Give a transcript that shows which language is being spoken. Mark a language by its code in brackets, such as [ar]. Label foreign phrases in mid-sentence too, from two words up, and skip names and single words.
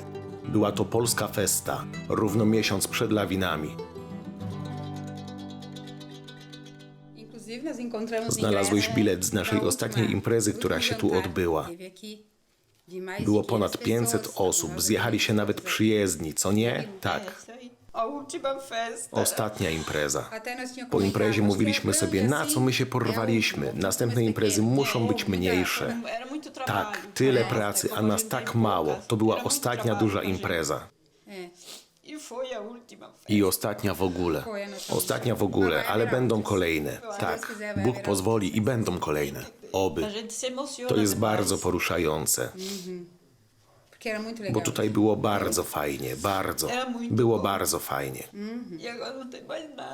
[pl] Była to polska festa, równo miesiąc przed lawinami. Znalazłeś bilet z naszej ostatniej imprezy, która się tu odbyła. Było ponad 500 osób, zjechali się nawet przyjezdni, co nie? Tak. [pt] A última festa. [pl] Ostatnia impreza. Po imprezie mówiliśmy sobie, na co my się porwaliśmy. Następne imprezy muszą być mniejsze. [pt] Era muito trabalho. [pl] Tak, tyle pracy, a nas tak mało. To była ostatnia duża impreza. [pt] E foi a última festa. [pl] I ostatnia w ogóle. Ostatnia w ogóle, ale będą kolejne. Tak, Bóg pozwoli i będą kolejne. Oby. [pt] A gente se emociona. [pl] To jest [pt] demais. [pl] bardzo poruszające. Bo tutaj było bardzo fajnie, bardzo. Było bardzo fajnie. [pt] E agora não tem mais nada.